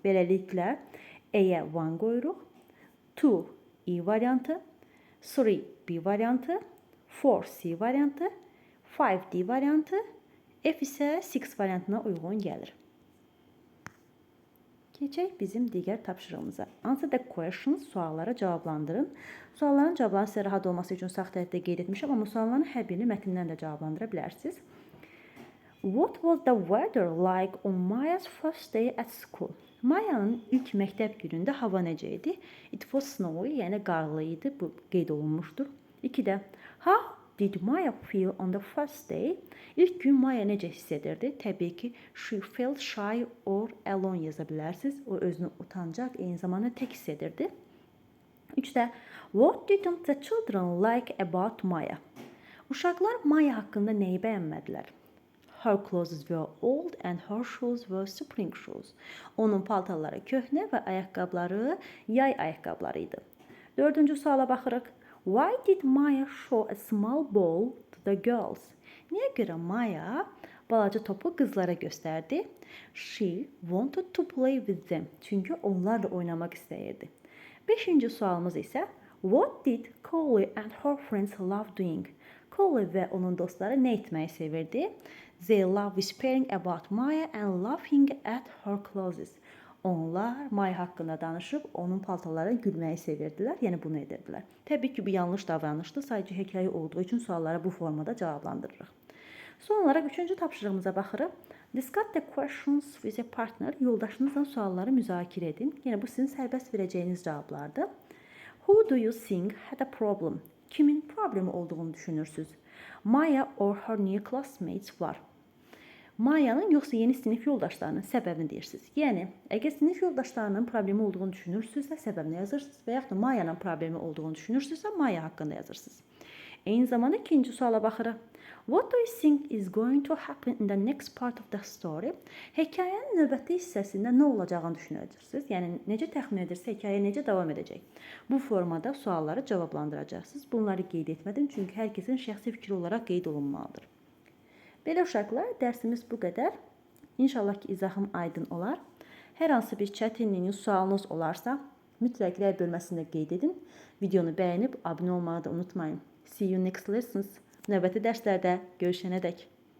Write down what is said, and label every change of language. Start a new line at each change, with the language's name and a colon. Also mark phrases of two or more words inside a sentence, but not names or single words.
Azerbaijani: Beləliklə A-yə 1 qoyuruq, 2 E variantı, 3 B variantı, 4 C variantı, 5D variantı, F isə 6 variantına uyğun gəlir. Keçək bizim digər tapşırığımıza.
English: Answer the questions,
Azerbaijani: suallara cavablandırın. Sualların cavablarının sizə rahat olması üçün sağ tərəfdə qeyd etmişəm, amma sualların hər birini mətndən də cavablandıra bilərsiniz.
English: What was the weather like on Maya's first day at school?
Azerbaijani: Mayanın ilk məktəb günündə hava necə idi?
English: It was snowy,
Azerbaijani: yəni qarlı idi, bu qeyd olunmuşdur. 2-də,
English: how did Maya feel on the first day?
Azerbaijani: İlk gün Maya necə hiss edirdi? Təbii ki,
English: she felt shy or alone
Azerbaijani: yaza bilərsiniz. O özünü utancaq, eyni zamanda tək hiss edirdi. 3-də,
English: what didn't the children like about Maya?
Azerbaijani: Uşaqlar Maya haqqında nəyi bəyənmədilər?
English: Her clothes were old and her shoes were spring shoes.
Azerbaijani: Onun paltarları köhnə və ayaqqabıları yay ayaqqabıları idi. 4-cü suala baxırıq.
English: Why did Maya show a small ball to the girls?
Azerbaijani: Niyə görə Maya balaca topu qızlara göstərdi?
English: She wanted to play with them.
Azerbaijani: Çünki onlarla oynamaq istəyirdi. 5-ci sualımız isə
English: what did Collie and her friends love doing?
Azerbaijani: Collie və onun dostları nə etməyi sevirdi?
English: They love whispering about Maya and laughing at her clothes.
Azerbaijani: Onlar Maya haqqında danışıb onun paltarlarına gülməyi sevirdilər, yəni bunu edirdilər. Təbii ki, bu yanlış davranışdır, sadəcə hekayə olduğu üçün sualları bu formada cavablandırırıq. Son olaraq 3-cü tapşırığımıza baxırıq.
English: Discuss the questions with a partner.
Azerbaijani: Yoldaşınızla sualları müzakirə edin. Yəni bu sizin sərbəst verəcəyiniz cavablardır.
English: Who do you think had a problem?
Azerbaijani: Kimin problemi olduğunu düşünürsünüz?
English: Maya or her new classmates var.
Azerbaijani: Maya'nın yoxsa yeni sinif yoldaşlarının səbəbini deyirsiniz. Yəni, əgər sinif yoldaşlarının problemi olduğunu düşünürsünüzsə, səbəbini yazırsınız və yaxud da Maya'nın problemi olduğunu düşünürsünüzsə, Maya haqqında yazırsınız. Eyni zamanda ikinci suala baxırıq.
English: What do you think is going to happen in the next part of the story?
Azerbaijani: Hekayənin növbəti hissəsində nə olacağını düşünəcəksiniz. Yəni, necə təxmin edirsə, hekayə necə davam edəcək? Bu formada sualları cavablandıracaqsınız. Bunları qeyd etmədim, çünki hər kəsin şəxsi fikri olaraq qeyd olunmalıdır. Belə uşaqlar, dərsimiz bu qədər. İnşallah ki, izahım aydın olar. Hər hansı bir çətinliyiniz, sualınız olarsa, mütləq rəy bölməsində qeyd edin. Videonu bəyənib abunə olmağı da unutmayın.
English: See you next lessons.
Azerbaijani: Növbəti dərslərdə görüşənədək.